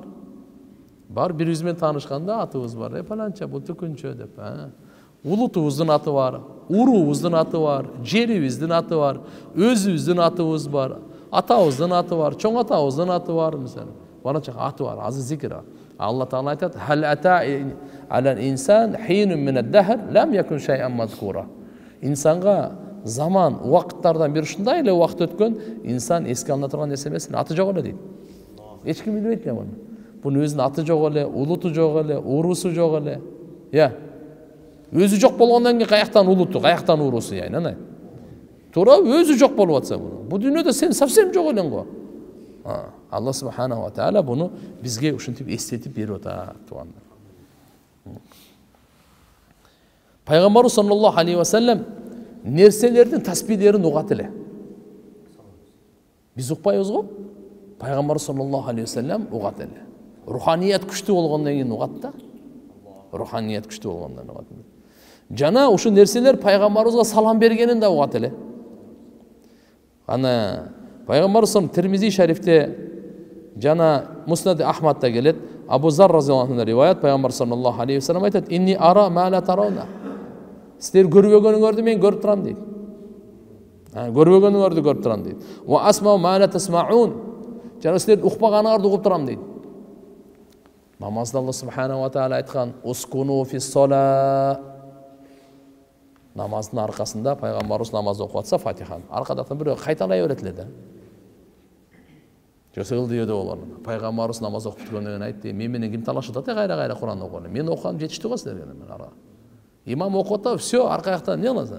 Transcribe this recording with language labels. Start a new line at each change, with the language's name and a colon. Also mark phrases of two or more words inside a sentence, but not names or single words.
Kyrgyz: Бар бири-бириз менен таанышканда атыбыз бар. Паланча, бул түкүнчө деп. Улутубуздун аты бар, уруубуздун аты бар, жерибиздин аты бар, өзүбүздүн атыбыз бар, атабыздын аты бар, чоң атабыздын аты бар, мисалы. Баранча аты бар, азыр зикир. Алла Таала айтат:
Arabic: "هل أتى على الإنسان حين من الدهر لم يكن شيئا مذكورا."
Kyrgyz: Инсанга заман, убакыттардан бир ушундай эле убакыт өткөн, инсан эске алына турган нерсе эмес, аты жок эле дейт. Эч ким билбейт эле муну. Бунун өзүнүн аты жок эле, улуту жок эле, уруусу жок эле. Өзү жок болгондон кийин каяктан улуту, каяктан уруусу яйнан. Туура, өзү жок болуп атса буну. Бу дүйнөдө сен совсем жок элең го.
Arabic: الله سبحانه وتعالى
Kyrgyz: буну бизге ушинтип эстетип берип атат, туугандар. Пайгамбарыбыз
Arabic: صلى الله عليه وسلم
Kyrgyz: нерселердин таспидерин угат эле. Биз укпайбыз го? Пайгамбарыбыз
Arabic: صلى الله عليه وسلم
Kyrgyz: угат эле. Руханият күчтүү болгондон кийин угат да. Руханият күчтүү болгондон угат. Жана ушу нерселер пайгамбарыбызга салам бергенин да угат эле. Ана пайгамбарыбыз Тирмизи шарифте жана Муснад Ахмадта келет. Абу Зар
Arabic: رضي الله عنه
Kyrgyz: риваят, пайгамбар
Arabic: صلى الله عليه وسلم
Kyrgyz: айтат:
Arabic: "إني أرى ما لا ترون."
Kyrgyz: Силер көрбөгөнүңөрдү мен көрүп турам дейт. Көрбөгөнүңөрдү көрүп турам дейт.
Arabic: "وأسمع ما لا تسمعون."
Kyrgyz: Жана силер укпаганыңарды угуп турам дейт. Намазда
Arabic: الله سبحانه وتعالى
Kyrgyz: айткан:
Arabic: "اسكنوا في الصلاة."
Kyrgyz: Намаздын аркасында пайгамбарыбыз намаз окуп атса Фатихан, аркадактан бирөө кайталай берет эле да. Жосылды өдө болор. Пайгамбарыбыз намаз окуп түгөндөн кийин айтты: "Мен менен ким талашып атат? Кайра Кур'ан окуган. Мен окуган жетиштүү го силерге мен ара." Имам окуп атат, всё, арка жактан эмне кыласың?